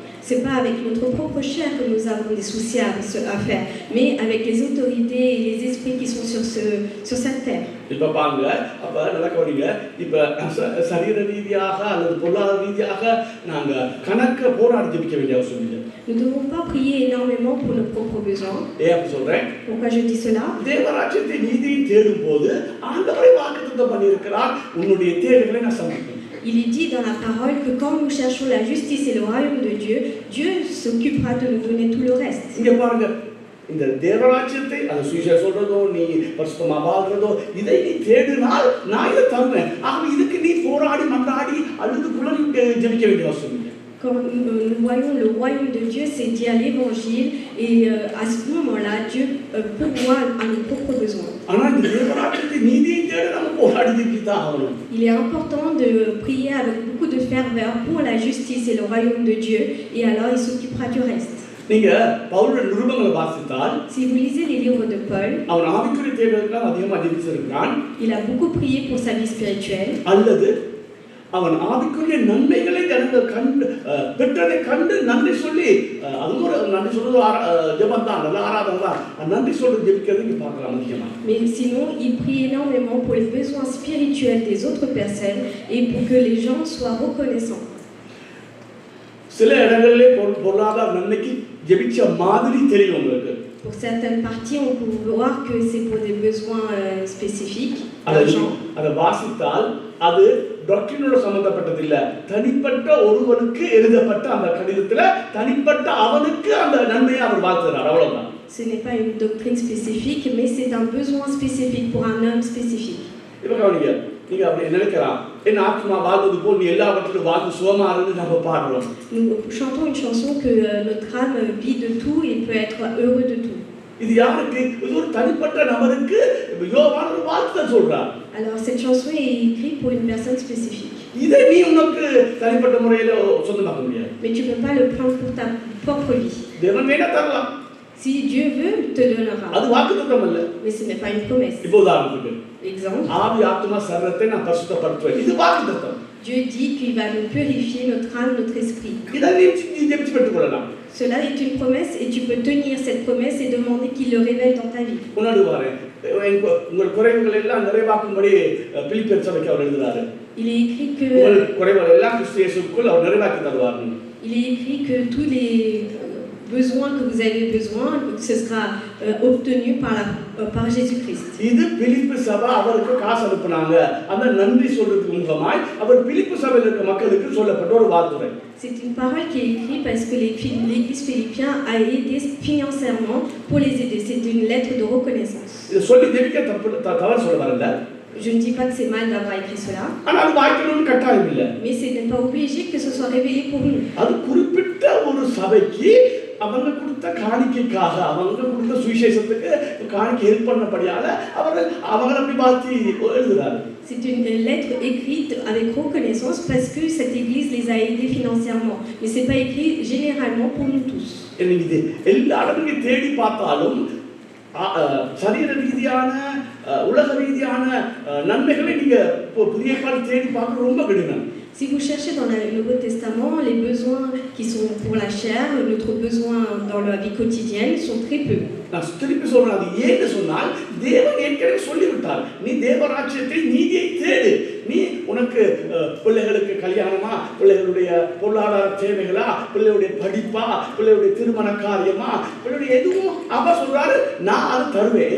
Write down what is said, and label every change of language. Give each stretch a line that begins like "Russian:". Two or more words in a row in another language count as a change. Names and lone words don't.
French: C'est pas avec notre propre chair que nous avons des soucis à faire, mais avec les autorités et les esprits qui sont sur cette terre.
Tamil: இப்ப பாருங்க, அப்ப நல்லா கவனிங்க. இப்ப சரீர ரீதியாக அல்லது பொருளாதார ரீதியாக நாங்க கணக்க போராடி ஜெபிக்க வேண்டிய அவசியம் இல்லை.
French: Nous ne devons pas prier énormément pour nos propres besoins.
Tamil: ஏன் அப்படி சொல்றேன்?
French: Pourquoi je dis cela?
Tamil: தேவராஜ்யத்தை நீதியை தேடும் போது ஆண்டவரை வாக்குத்தத்தம் பண்ணியிருக்கிறார், உன்னுடைய தேவைகளை நான் சந்திப்பேன்.
French: Il est dit dans la parole que quand nous cherchons la justice et le royaume de Dieu, Dieu s'occupera de nous donner tout le reste.
Tamil: இங்க பாருங்க, இந்த தேவராஜ்யத்தை அந்த சுவிசேஷம் சொல்றதோ நீ பரிசுத்தமா வாழ்றதோ இதை நீ தேடினால் நான் இதை தருவேன். ஆகவே இதுக்கு நீ போராடி மன்றாடி அழுது புலம்பி ஜெபிக்க வேண்டிய அவசியம் இல்லை.
French: Quand nous voyons le royaume de Dieu, c'est dit à l'évangile, et à ce moment-là, Dieu pourvoit à nos propres besoins. Il est important de prier avec beaucoup de ferveur pour la justice et le royaume de Dieu, et alors il s'occupera du reste. Si vous lisez les livres de Paul, il a beaucoup prié pour sa vie spirituelle.
Tamil: அவன் ஆவிக்குரிய நன்மைகளை ஜனங்கள் கண்டு பெற்றதை கண்டு நன்றி சொல்லி அது ஒரு நன்றி சொல்றது ஜெபம் தான், நல்ல ஆராதனை தான். நன்றி சொல்லி ஜெபிக்கிறது இங்க பார்க்கலாம் முக்கியமா.
French: Mais sinon, il prie énormément pour les besoins spirituels des autres personnes et pour que les gens soient reconnaissants.
Tamil: சில இடங்களிலே பொருளாதார நன்மைக்கு ஜெபிச்ச மாதிரி தெரியும் உங்களுக்கு.
French: Pour certaines parties, on peut voir que c'est pour des besoins spécifiques.
Tamil: அதை வாசித்தால் அது டாக்டரினோட சம்பந்தப்பட்டது இல்ல, தனிப்பட்ட ஒருவனுக்கு எழுதப்பட்ட அந்த கடிதத்துல தனிப்பட்ட அவனுக்கு அந்த நன்மையை அவர் வாழ்த்துறார், அவ்வளவுதான்.
French: Ce n'est pas une doctrine spécifique, mais c'est un besoin spécifique pour un homme spécifique.
Tamil: இப்ப கவனிங்க, நீங்க அப்படி நினைக்கலாம், என் ஆத்மா வாழ்வது போல் நீ எல்லாவற்றிலும் வாழ்ந்து சுகமா இருந்து நம்ம பாடுறோம்.
French: Nous chantons une chanson que notre âme vit de tout et peut être heureux de tout.
Tamil: இது யாருக்கு? இது ஒரு தனிப்பட்ட நபருக்கு யோவான் ஒரு வாழ்த்து சொல்றார்.
French: Alors cette chanson est écrite pour une personne spécifique.
Tamil: இதை நீ உனக்கு தனிப்பட்ட முறையில சொந்தமாக்க முடியாது.
French: Mais tu peux pas le prendre pour ta propre vie.
Tamil: தேவன் வேணா தரலாம்.
French: Si Dieu veut, il te donnera.
Tamil: அது வாக்குத்தத்தம் இல்ல.
French: Mais ce n'est pas une promesse.
Tamil: இப்போ உதாரணத்துக்கு
French: Exemple.
Tamil: ஆவி ஆத்மா சரீரத்தை நான் பரிசுத்தப்படுத்துவேன். இது வாக்குத்தத்தம்.
French: Dieu dit qu'il va nous purifier notre âme, notre esprit.
Tamil: இதை நீ ஜெபிச்சு பெற்றுக்கொள்ளலாம்.
French: Cela est une promesse et tu peux tenir cette promesse et demander qu'il le révèle dans ta vie.
Tamil: முன்னாடி வரேன், உங்கள் குறைவுகள் எல்லாம் நிறைவாக்கும்படி பிலிப்பியர் சபைக்கு அவர் எழுதுறாரு.
French: Il est écrit que
Tamil: உங்கள் குறைவுகள் எல்லாம் கிறிஸ்து இயேசுவுக்குள் அவர் நிறைவாக்கி தருவார்.
French: Il est écrit que tous les besoins que vous avez besoin, ce sera obtenu par Jésus-Christ.
Tamil: இது பிலிப்பி சபை அவருக்கு காசு அனுப்புனாங்க, அந்த நன்றி சொல்றதுக்கு முகமாய் அவர் பிலிப்பி சபையில் இருக்க மக்களுக்கு சொல்லப்பட்ட ஒரு வார்த்தை.
French: C'est une parole qui est écrite parce que l'église philippienne a aidé financièrement pour les aider. C'est une lettre de reconnaissance.
Tamil: இது சொல்லி ஜெபிக்க தவறு சொல்ல வரல.
French: Je ne dis pas que c'est mal d'avoir écrit cela.
Tamil: ஆனால் வாய்க்கணும்னு கட்டாயம் இல்லை.
French: Mais ce n'est pas obligé que ce soit révélé pour nous.
Tamil: அது குறிப்பிட்ட ஒரு சபைக்கு அவங்க கொடுத்த காணிக்கைக்காக, அவங்க கொடுத்த சுவிசேஷத்துக்கு காணிக்கை ஹெல்ப் பண்ணபடியால அவங்களை அப்படி பார்த்து எழுதுறாரு.
French: C'est une lettre écrite avec reconnaissance parce que cette église les a aidés financièrement. Mais c'est pas écrit généralement pour nous tous.
Tamil: இது எல்லா இடமும் தேடி பார்த்தாலும் சரீர ரீதியான உலக ரீதியான நன்மைகளை நீங்க புதிய கால தேடி பார்க்க ரொம்ப கடினம்.
French: Si vous cherchez dans le Nouveau Testament, les besoins qui sont pour la chair, notre besoin dans la vie quotidienne sont très peu.
Tamil: நான் திருப்பி சொல்றேன், அது ஏன்னு சொன்னால் தேவன் ஏற்கனவே சொல்லிவிட்டார், நீ தேவராஜ்யத்தை நீதியை தேடு. நீ உனக்கு பிள்ளைகளுக்கு கல்யாணமா, பிள்ளைகளுடைய பொருளாதார தேவைகளா, பிள்ளைகளுடைய படிப்பா, பிள்ளைகளுடைய திருமண காரியமா, பிள்ளைகளுடைய எதுவும் அவர் சொல்றாரு, நான் அது தருவேன்.